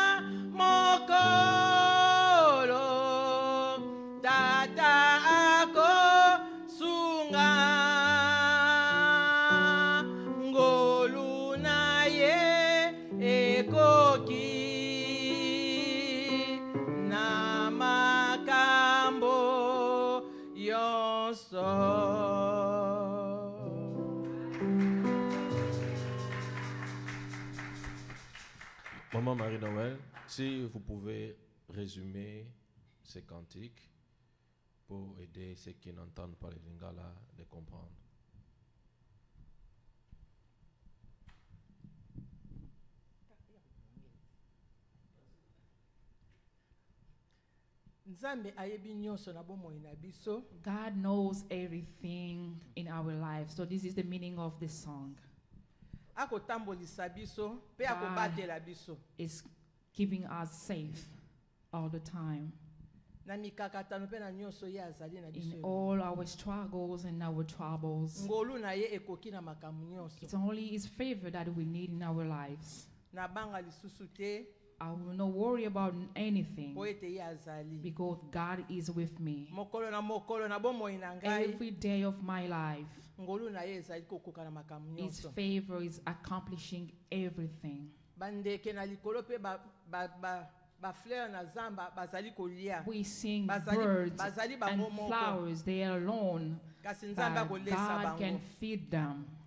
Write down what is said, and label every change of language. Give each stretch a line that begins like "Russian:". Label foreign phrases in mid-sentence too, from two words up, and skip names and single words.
Lingala: mokolo tata ako sunga ngolu na ye ekoki na makambo yonso.
French: Maman Marie-Noël, si vous pouvez résumer ces cantiques pour aider ceux qui n'entendent pas les lingala de comprendre.
Lingala: Nzambe ayebi nyonso na bomoi na biso.
English: God knows everything in our lives. So this is the meaning of this song.
Lingala: Akotambolisa biso pe akobatela biso.
English: Is keeping us safe all the time.
Lingala: Na mikakatano pe na nyonso ye azali na biso.
English: In all our struggles and our troubles.
Lingala: Ngolu na ye ekoki na makambo nyonso.
English: It's only His favor that we need in our lives.
Lingala: Na banga lisusu te.
English: I will not worry about anything because God is with me. Every day of my life, His favor is accomplishing everything. We sing birds and flowers, they are alone, but God can feed them.